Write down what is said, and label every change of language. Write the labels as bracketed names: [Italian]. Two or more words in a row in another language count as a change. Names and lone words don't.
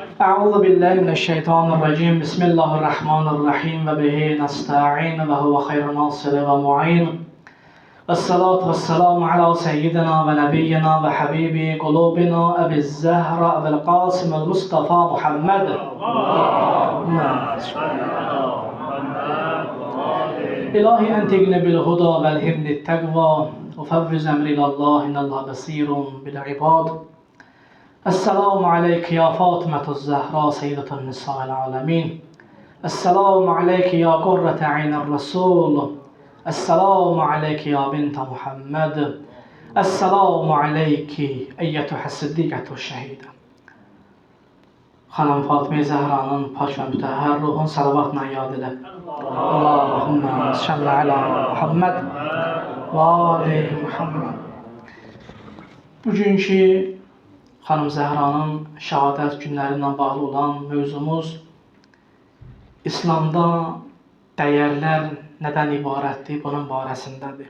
[Arabic] أعوذ بالله من الشيطان الرجيم بسم الله الرحمن الرحيم وبه نستعين وهو خير ناصر ومعين والصلاة والسلام على سيدنا ونبينا وحبيب قلوبنا أبي الزهر أبي القاسم المصطفى محمد إلهي أنتقني بالهدى والهمني التقوى وفوز أمري إلى الله إن الله بصير بالعباد. السلام عليك يا فاطمة الزهراء سيدة نساء العالمين. السلام عليك يا قرة عين الرسول. السلام عليك يا بنت محمد. السلام عليك أيتها الصديقة الشهيدة. [Azerbaijani] Xanım Fatıma Zehra'nın pak və mütəhhər ruhun salavatla yad elə. [Arabic] اللهم صل على محمد و آل محمد. [Azerbaijani] Bugünkü Xanım Zəhranın şəhadət günləri ilə bağlı olan mövzumuz İslamda dəyərlər nədən ibarətdir, bunun barəsindədir.